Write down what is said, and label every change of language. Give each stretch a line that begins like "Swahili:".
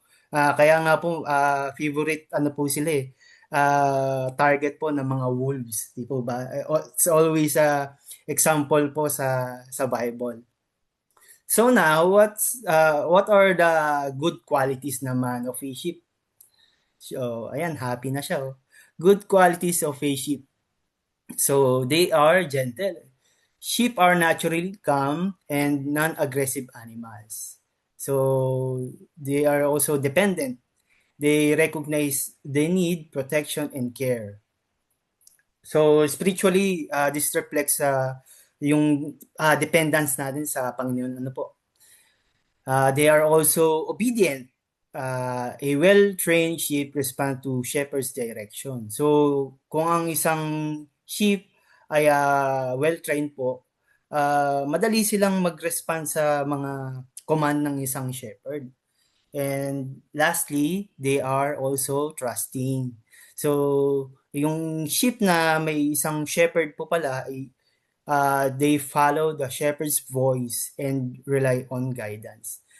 Filipino: Kaya nga po favorite ano po sila target po ng mga wolves, di po ba?
English: It's always a example po sa Bible. So now, what are the good qualities naman of a sheep? So, ayan, happy na siya. Oh. Good qualities of a sheep. So, they are gentle. Sheep are naturally calm and non-aggressive animals. So, they are also dependent. They recognize they need protection and care. So, spiritually, this reflects
Filipino: yung dependence natin sa Panginoon. Ano po?
English: They are also obedient. A well-trained sheep respond to shepherd's direction.
Filipino: So, kung ang isang sheep ay well-trained po, madali silang mag-respond sa mga command ng isang shepherd.
English: And lastly, they are also trusting. So,
Filipino: yung sheep na may isang shepherd po pala,
English: they follow the shepherd's voice and rely on guidance.